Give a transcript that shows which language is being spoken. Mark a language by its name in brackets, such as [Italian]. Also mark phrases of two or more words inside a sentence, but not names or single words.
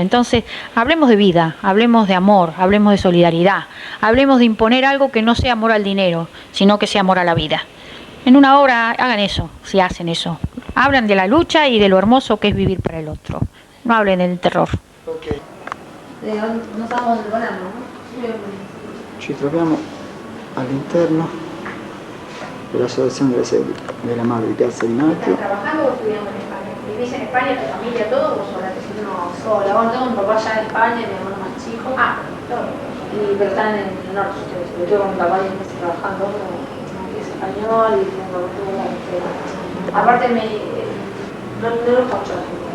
[Spanish] Entonces, hablemos de vida, hablemos de amor, hablemos de solidaridad, hablemos de imponer algo que no sea amor al dinero, sino que sea amor a la vida. En una obra hagan eso, si hacen eso. Hablan de la lucha y de lo hermoso que es vivir para el otro. No hablen del terror. Ok. No estábamos volando, ¿no? [Italian] Ci troviamo all'interno dell'Associazione delle Madri di Piazza di Maggio. [Spanish] ¿Trabajando o estudiando en España? ¿Vivís en España, tu familia, todo o sola? No, sola. Bueno, tengo un papá ya en España, mi hermano más chico. Todo. Pero están en el norte ustedes. Yo tengo con mi papá 10 meses trabajando, pero no es español y tengo que ver. Aparte, no los concho a la gente.